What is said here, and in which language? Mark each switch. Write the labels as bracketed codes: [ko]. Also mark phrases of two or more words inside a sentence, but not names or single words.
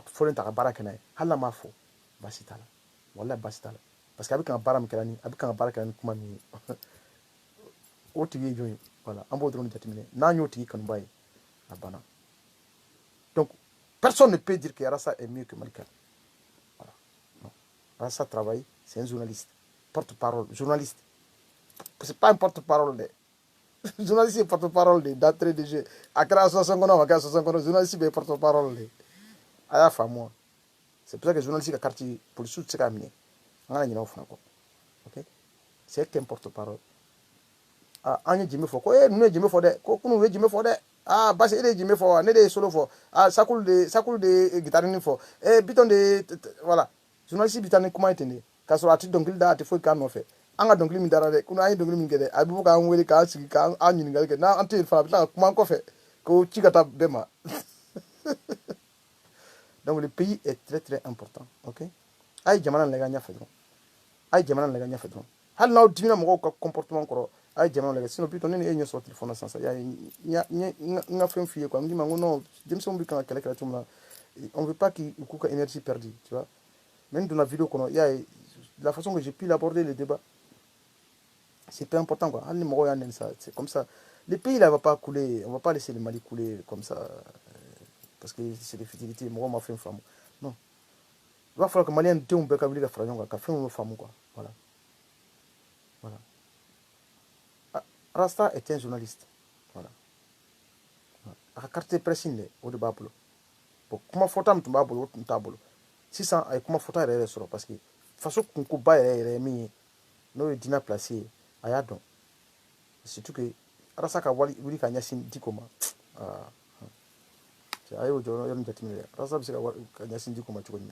[bm] fɔlen ta ka baara kɛ n'a ye hali n'a m'a fɔ baasi t'a la walahi baasi t'a la [fr] parce que [bm] a bɛ kan ka baara min kɛla ni a bɛ kan ka baara kɛla ni kuma min ye o tigi ye jɔn ye voilà an b'o dɔrɔn de jateminɛ n'an y'o tigi kanuba ye a [fr] banna donc personne ne peut dire que Arasa est mieux que Malika voilà non Arasa travaille c'est un journaliste porte-parole journaliste c'est pas un porte-parole de journaliste est porte-parole de d'entrée de jeu [bm] a kɛra association kɔnɔ a ma kɛ association kɔnɔ journaliste bɛ [fr] porte-parole de [bm] a y'a faamu wa [fr] c'est pour ça que journaliste [bm] ka [fr] carte policier [bm] tɛ se k'a minɛ an kana ɲinɛ o fana kɔ ok [fr] c'est un porte-parole [bm] an ye jime fɔ ko ninnu ye jime fɔ dɛ ko kunun u ye jime fɔ dɛ basi e de ye jime fɔ wa ne de ye solo fɔ sakulu de ye gitarini fɔ Bitɔn de voilà journaliste bɛ taa ni kuma ye ten de k'a sɔrɔ a tɛ dɔnkili da a tɛ foyi k'a nɔfɛ an ka dɔnkili min dara dɛ kunun an ye dɔnkili min kɛ dɛ a bɛ fɔ k'an wele k'an sigi k'an ɲininkali kɛ n'an tɛ yen fana a bɛ tila ka kuma an kɔfɛ k'o ci ka taa bɛɛ ma [fr] donc le pays est très très important ok [bm] a ye jamana lajɛ an ɲɛfɛ dɔrɔn a ye jamana lajɛ an ɲɛfɛ dɔrɔn hali n'aw dimina mɔgɔw ka comportement kɔrɔ a ye jamana lajɛ sinon Bitɔn ne ni e ɲɛ sɔrɔ téléphone na sisan n ka fɛn f'i ye quoi n k'i ma n ko non denmisɛnw bɛ kan ka kɛlɛ kɛlɛ cogo min na [fr] on veut pas qu'ils [bm] k'u ka [fr] énergie perdue tu vois mais [bm] n donna vidéo kɔnɔ y'a ye [fr] la façon que j'ai pu l'aborder le débat c'est pas important quoi [bm] hali ni mɔgɔw y'a nɛni [fr] ça c'est comme ça le pays là va pas couler on va pas laisser le Mali couler comme ça parce que c'est des futilités [bm] mɔgɔw ma fɛn faamu [fr] non il va falloir que [bm] maliyɛn denw bɛɛ ka wuli ka fara ɲɔgɔn kan ka fɛn minnu faamu [fr] quoi voilà voilà Rasta est un journaliste voilà [bm] a ka [fr] carte de presse [bm] in dɛ o de b'a bolo bon kuma fɔta min tun b'a bolo o tun t'a bolo sisan a ye kuma fɔta yɛrɛ yɛrɛ sɔrɔ [fr] parce que [bm] faso kunkoba yɛrɛ yɛrɛ ye min ye n'o ye diinɛ place ye a y'a dɔn surtout que Arasa ka wuli ka ɲɛsin Diko ma a y'o yɔrɔnin jateminɛ dɛ Arasa bɛ se ka ɲɛsin Diko ma cogo min na